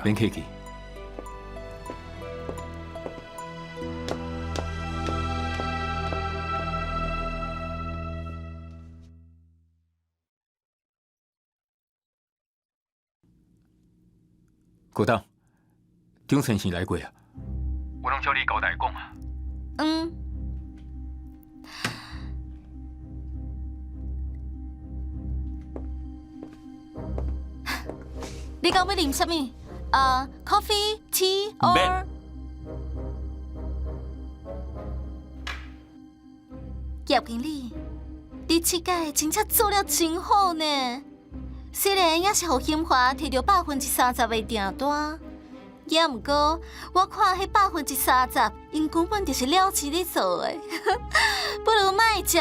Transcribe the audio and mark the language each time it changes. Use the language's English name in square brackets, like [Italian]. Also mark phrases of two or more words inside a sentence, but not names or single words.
[Min Nan Chinese] 免客气。郭董，张先生来过啊。我拢照你交代讲啊。你讲要啉什么 ？ [English] coffee, tea or？ [Min Nan Chinese] 叶经理，你这届真正做了真好呢。虽然也是互兴华摕到30%的订单，也毋过我看迄30%，因根本就是了钱咧做的，不如卖食。